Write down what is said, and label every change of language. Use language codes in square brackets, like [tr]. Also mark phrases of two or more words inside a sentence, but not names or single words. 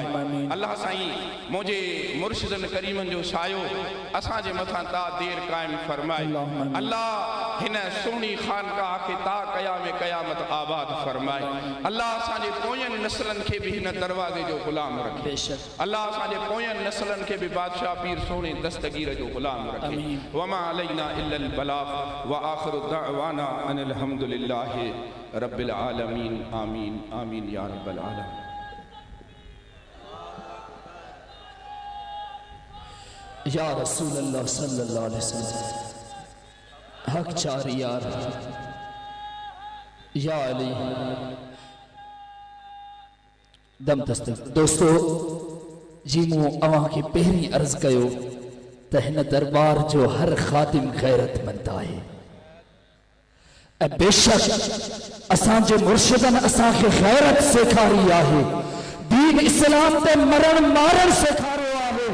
[sd] अल्लाह साईं मुझे मुर्शिदन करीमन जो सायो असांजे मथां ता देर कायम फरमाए। अल्लाह हिन सुहिणी खानकाह खे ता क़याम क़यामत आबाद फरमाए। अल्लाह असांजे पोयनि नस्लनि खे बि हिन दरवाज़े जो ग़ुलाम रखे। अल्लाह असांजे पोयनि नस्लनि खे बि बादशाह पीर सोने दस्तगीर जो ग़ुलाम रखे। [ar] وما علينا إلا البلاغ وآخر دعوانا أن الحمد لله رب العالمين. آمين آمين يا رب العالمين. يا رسول الله صلى الله عليه وسلم [sd] हक चार यार या अली दम दस्तक। दोस्तों जी मूं अवां खे पहिरीं अर्ज़ कयो त हिन दरबार जो हर ख़ादिम गैरतमंद आहे ऐं बेशक असांजे मुर्शिदनि असांखे गैरत सेखारी आहे। दीन इस्लाम ते मरण मारण सेखारियो आहे।